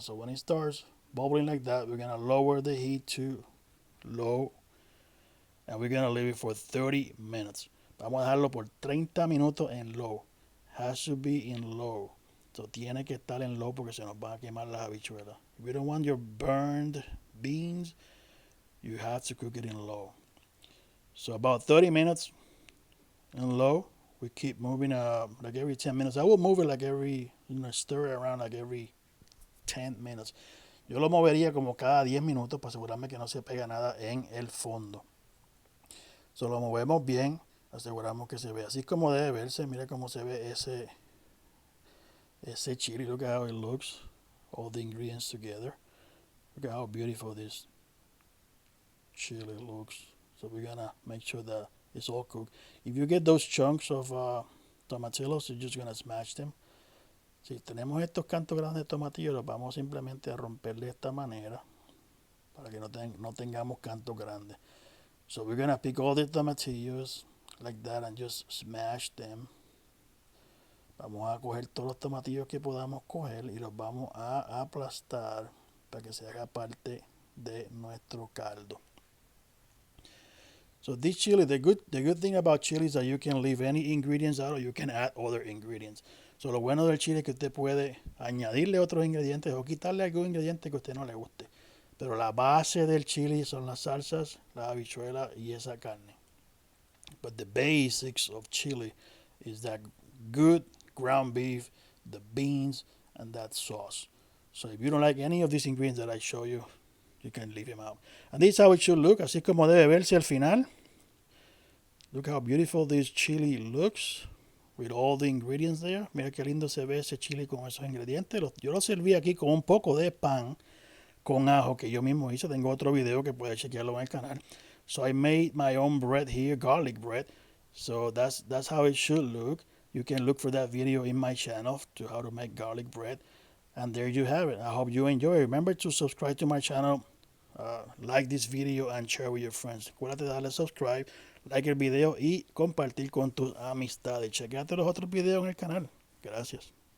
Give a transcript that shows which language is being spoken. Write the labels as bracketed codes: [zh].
[en] So when it starts bubbling like that, we're gonna lower the heat to low, and we're gonna leave it for 30 minutes. [es] Vamos a dejarlo por 30 minutos en low. [en] Has to be in low. [es] So tiene que estar en low porque se nos van a quemar las habichuelas. [en] If you don't want your burned beans, you have to cook it in low. So about 30 minutes in low. We keep moving like every 10 minutes. I will move it like stir it around like every 10 minutes. [es] Yo lo movería como cada 10 minutos para asegurarme que no se pega nada en el fondo. So lo movemos bien, aseguramos que se ve así como debe verse. Mira cómo se ve ese chili. [en] Look at how it looks. All the ingredients together. Look at how beautiful this chili looks. So we're gonna make sure that it's all cooked. If you get those chunks of tomatillos, you're just gonna smash them. [es] Si tenemos estos cantos grandes de tomatillos, los vamos simplemente a romper de esta manera para que no tengamos cantos grandes. [en] So we're gonna pick all the tomatillos like that and just smash them. [es] Vamos a coger todos los tomatillos que podamos coger y los vamos a aplastar para que se haga parte de nuestro caldo. [en] So this chili, the good thing about chili is that you can leave any ingredients out or you can add other ingredients. [es] So lo bueno del chile es que usted puede añadirle otros ingredientes o quitarle algún ingrediente que a usted no le guste. Pero la base del chili son las salsas, la habichuela y esa carne. [en] But the basics of chili is that good ground beef, the beans, and that sauce. So if you don't like any of these ingredients that I show you, you can leave them out. And this is how it should look, [es] así como debe verse al final. [en] Look how beautiful this chili looks with all the ingredients there. [es] Mira qué lindo se ve ese chili con esos ingredientes. Yo lo serví aquí con un poco de pan con ajo que yo mismo hice. Tengo otro video que puedes chequearlo en el canal. [en] So I made my own bread here, garlic bread. So that's how it should look. You can look for that video in my channel to how to make garlic bread. And there you have it. I hope you enjoy. Remember to subscribe to my channel, like this video and share with your friends. [es] Acuérdate de darle subscribe, like el video y compartir con tus amistades. Chequeate los otros videos en el canal. Gracias.